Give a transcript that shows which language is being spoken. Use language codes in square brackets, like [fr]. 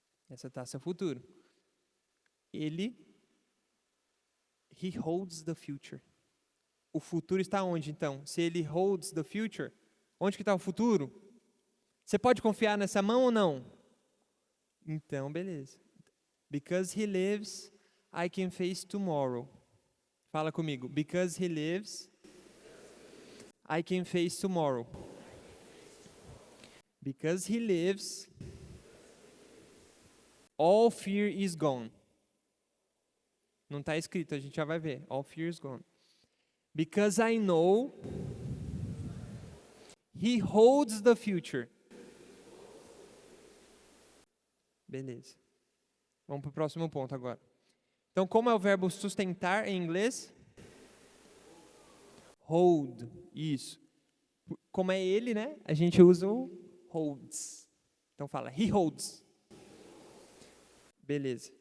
[pt] Essa taça é o futuro. [en] He holds the future. [pt] O futuro está onde, então? Se ele [en] holds the future, [pt] onde que está o futuro? Você pode confiar nessa mão ou não? Então, beleza. [en] Because he lives, I can face tomorrow. [pt] Fala comigo. [en] Because he lives, I can face tomorrow. Because he lives, all fear is gone. [pt] Não está escrito, a gente já vai ver. [en] All fear is gone. Because I know he holds the future. [pt] Beleza. Vamos para o próximo ponto agora. Então, como é o verbo sustentar em inglês? Hold. Isso. Como é ele, né? A gente usa o holds. Então fala, [en] he holds. [pt] Beleza.